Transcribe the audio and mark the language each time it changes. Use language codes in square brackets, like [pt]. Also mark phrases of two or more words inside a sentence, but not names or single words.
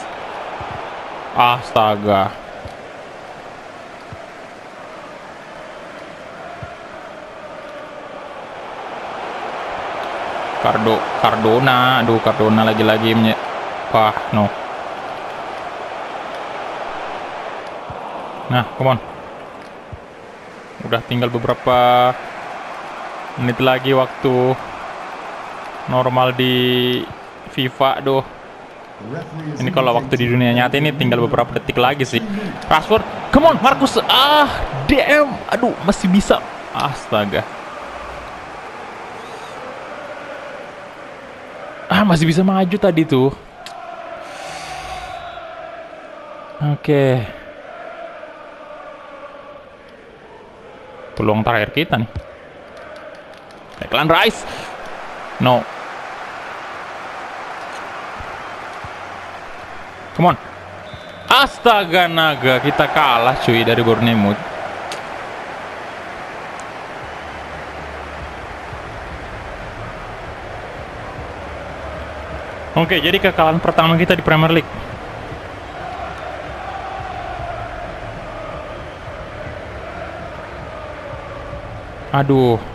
[id] Astaga. Cardona. Aduh, Cardona lagi-lagi wah, no. Nah, [en] come on. [id] Udah tinggal beberapa menit lagi waktu normal di FIFA. Duh. Ini kalau waktu di dunia nyata ini tinggal beberapa detik lagi sih. Rashford, [en] come on Marcus. DM. [id] Aduh, masih bisa. Astaga. Masih bisa maju tadi tuh. Oke. Peluang terakhir kita nih. Declan Rice. No. [en] Come on. [id] Astaga naga, kita kalah cuy dari Bournemouth. Oke, jadi kekalahan pertama kita di Premier League. Aduh.